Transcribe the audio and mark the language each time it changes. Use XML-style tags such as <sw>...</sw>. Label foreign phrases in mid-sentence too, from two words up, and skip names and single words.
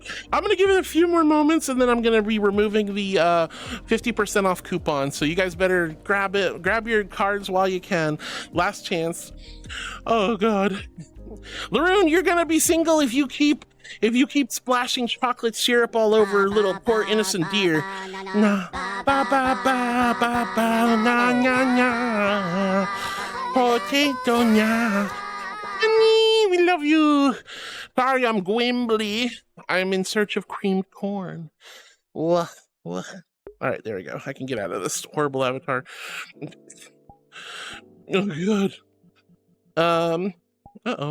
<en>I'm gonna give it a few more moments and then I'm gonna be removing the 50% off coupon. So you guys better grab your cards while you can. Last chance. Oh God. Laroon, you're gonna be single if you keep splashing chocolate syrup all over little poor innocent deer. Na ba ba ba ba ba na na na. Potato na. Honey, we love you. Sorry, I'm Gwimbly. I'm in search of creamed corn. What? All right, there we go. I can get out of this horrible avatar. Oh God. Uh-oh.</en>